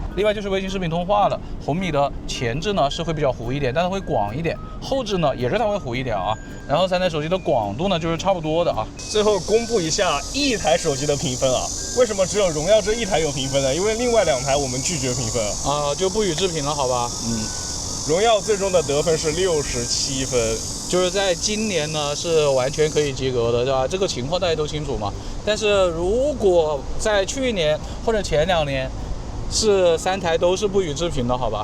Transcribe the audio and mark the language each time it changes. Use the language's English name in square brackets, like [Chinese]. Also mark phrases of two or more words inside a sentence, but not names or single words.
[Chinese] 另外就是微信視頻通話了，紅米的前置呢是會比較糊一點，但是會廣一點，後置呢也是它會糊一點啊。然後3台手機的廣度呢就是差不多的啊。最後公布一下一台手機的評分啊，為什麼只有榮耀這一台有評分呢？因為另外2台我們拒絕評分啊，就不予置評了，好吧？榮耀最終的得分是67分，就是在今年呢是完全可以及格的，對吧？這個情況大家都清楚嘛。但是如果在去年或者前2年，是3台都是不予置評的，好吧？